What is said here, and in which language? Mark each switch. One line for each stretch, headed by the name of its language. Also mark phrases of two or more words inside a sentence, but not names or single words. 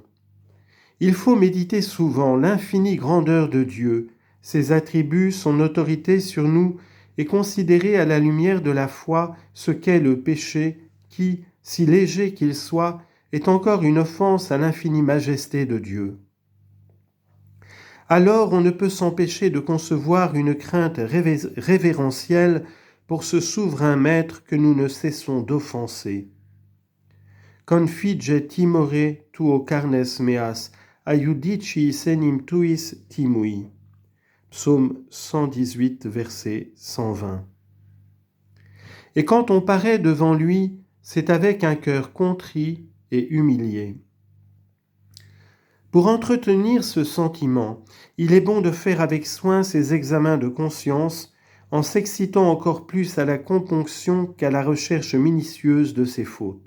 French: Il faut méditer souvent l'infinie grandeur de Dieu, ses attributs, son autorité sur nous, et considérer à la lumière de la foi ce qu'est le péché qui, si léger qu'il soit, est encore une offense à l'infinie majesté de Dieu. Alors on ne peut s'empêcher de concevoir une crainte révérentielle pour ce souverain maître que nous ne cessons d'offenser.
Latin: Confige timore tuo carnes meas, aiudicis enim tuis timui.
French: Psaume 118, verset 120. Et quand on paraît devant lui, c'est avec un cœur contrit et humilié. Pour entretenir ce sentiment, il est bon de faire avec soin ces examens de conscience en s'excitant encore plus à la componction qu'à la recherche minutieuse de ses fautes.